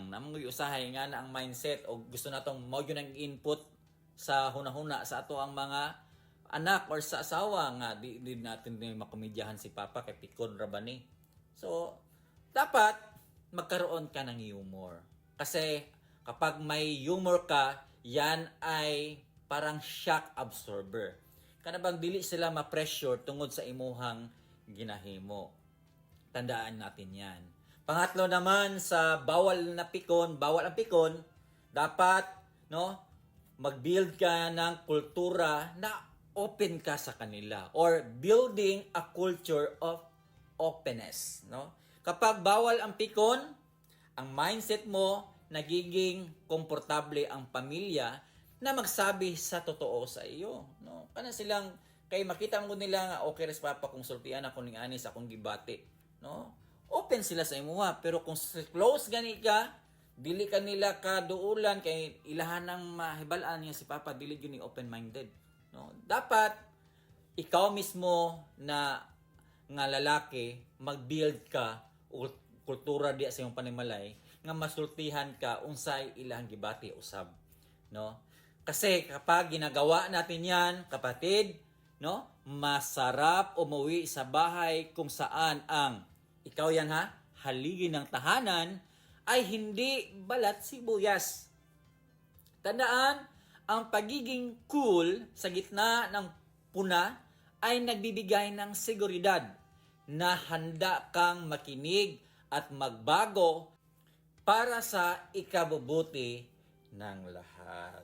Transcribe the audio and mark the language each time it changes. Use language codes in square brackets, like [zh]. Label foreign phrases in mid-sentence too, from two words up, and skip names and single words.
[ceb] Namang usahay nga na ang mindset o gusto natong mo yun ang input sa hunahuna sa ato ang mga anak or sa asawa nga di natin din makomedyahan si Papa kay pikon ra ba ni. [tl] So, dapat magkaroon ka ng humor. Kasi kapag may humor ka, yan ay parang [en] shock absorber. [ceb] Kana bang dili sila ma-pressure tungod sa imuhang ginahimo. [tl] Tandaan natin yan. Pangatlo naman sa bawal ang pikon, dapat no, mag-build ka ng kultura na open ka sa kanila or [en] building a culture of openness, [tl] no? Kapag bawal ang pikon, ang mindset mo nagiging komportable ang pamilya na magsabi sa totoo sa iyo, no? [ceb] Kana silang kay makita mo nila nga okay res Papa kung sultian ako ning ani sa akong gibati, no? Open sila sa imuha, pero kung close gani ka, dili ka nila kaduulan kay ilahan ng mahibal-an niya si Papa, dili gyud ni open-minded, no? Dapat ikaw mismo na nga lalaki mag-build ka o kultura diya sa iyong panimalay nga masultihan ka unsay ilang gibati usab, no? [tl] Kasi kapag ginagawa natin yan, kapatid, no, masarap umuwi sa bahay kung saan ang ikaw yan ha, haligi ng tahanan ay hindi balat sibuyas. Tandaan, ang pagiging cool sa gitna ng puna ay nagbibigay ng seguridad na handa kang makinig at magbago para sa ikabubuti ng lahat.